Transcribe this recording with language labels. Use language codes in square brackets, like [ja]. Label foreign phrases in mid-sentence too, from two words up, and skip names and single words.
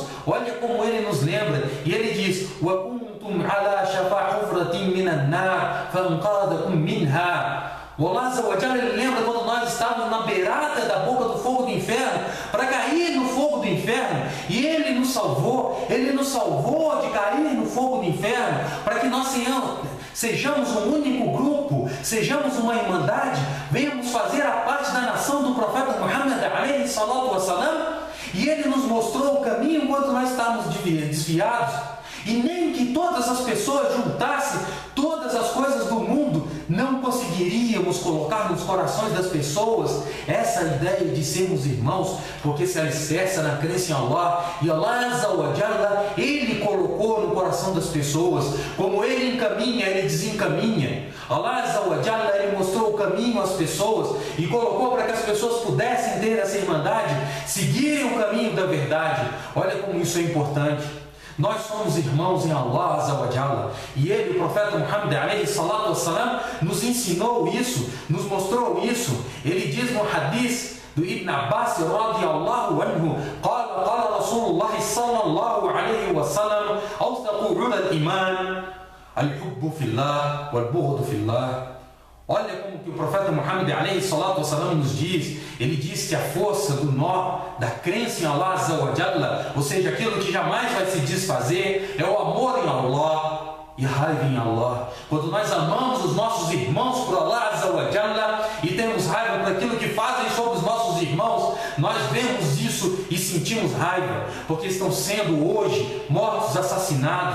[pt] Olha como ele nos lembra, e ele diz: o Allah [ar] عز وجل, [pt] ele lembra quando nós estávamos na beirada da boca do fogo do inferno, para cair no fogo do inferno, e ele nos salvou de cair no fogo do inferno, para que nós sejamos um único grupo, sejamos uma irmandade, venhamos fazer a parte da nação do profeta Muhammad [ar] عليه الصلاة والسلام, [pt] e ele nos mostrou o caminho enquanto nós estávamos desviados, e nem que todas as pessoas juntassem todas as coisas do mundo, não conseguiríamos colocar nos corações das pessoas essa ideia de sermos irmãos, porque se alicerça na crença em Allah, e Allah [ar] عز وجل, [pt] ele colocou no coração das pessoas, como ele encaminha, ele desencaminha. [ar] الله عز وجل, [pt] ele mostrou o caminho às pessoas e colocou para que as pessoas pudessem ter essa irmandade, seguirem o caminho da verdade. Olha como isso é importante. Nós somos irmãos em Allah [ar] عز وجل, [pt] e ele, o profeta Muhammad [ar] عليه الصلاة والسلام, [pt] nos ensinou isso, nos mostrou isso. Ele diz no hadith do Ibn Abbas [ar] رضي الله عنه قال رسول الله صلى الله عليه وسلم أوثق عرى الإيمان الحب في الله والبغض في الله. [pt] Olha como que o profeta Muhammad [ar] عليه الصلاة والسلام [pt] nos diz. Ele diz que a força do nó da crença em Allah [ar] عز وجل, [pt] ou seja, aquilo que jamais vai se desfazer, é o amor em Allah e raiva em Allah. Quando nós amamos os nossos irmãos por Allah [ar] عز وجل [pt] e temos raiva por aquilo que fazem sobre os nossos irmãos, nós vemos isso e sentimos raiva, porque estão sendo hoje mortos, assassinados.